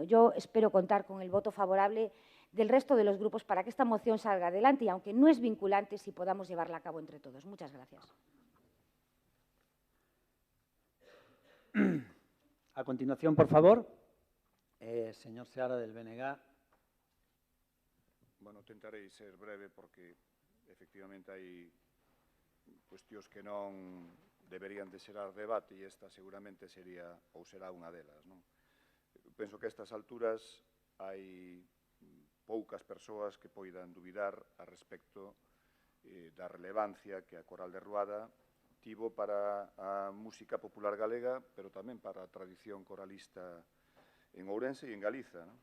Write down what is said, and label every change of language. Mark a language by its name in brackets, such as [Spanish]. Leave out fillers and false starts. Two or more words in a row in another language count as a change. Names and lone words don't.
[Spanish] Yo espero contar con el voto favorable del resto de los grupos para que esta moción salga adelante y, aunque no es vinculante, sí podamos llevarla a cabo entre todos. Muchas gracias. A continuación, por favor, señor Seara del BNG. [Galician] Bueno, tentarei ser breve porque efectivamente hai cuestións que non deberían de xerar debate e esta seguramente sería ou será unha delas, non? Penso que a estas alturas hai poucas persoas que poidan dubidar a respecto da relevancia que a Coral de Ruada tivo para a música popular galega, pero tamén para a tradición coralista en Ourense e en Galiza, non?